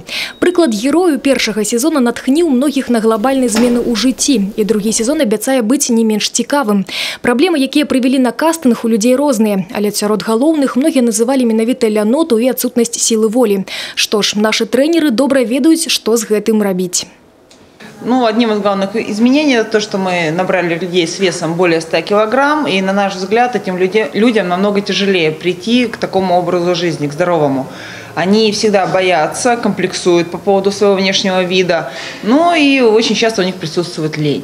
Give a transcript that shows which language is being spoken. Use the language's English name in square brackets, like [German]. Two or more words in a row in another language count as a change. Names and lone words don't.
[Belarusian] Прыклад герою першага сезона натхніў многіх на глобальныя змены ў жыцці. І другі сезон абяцае быць не менш цікавым. Праблемы, якія прывялі на кастынг, у людзей розныя. Але сярод галоўных многія называлі менавіта ляноту і адсутнасць сілы волі. Што ж, нашы трэнеры добра ведаюць, што з гэтым рабіць. [Russian] Одним из главных изменений – то, что мы набрали людей с весом более 100 килограмм. И, на наш взгляд, этим людям намного тяжелее прийти к такому образу жизни, к здоровому. Они всегда боятся, комплексуют по поводу своего внешнего вида. И очень часто у них присутствует лень.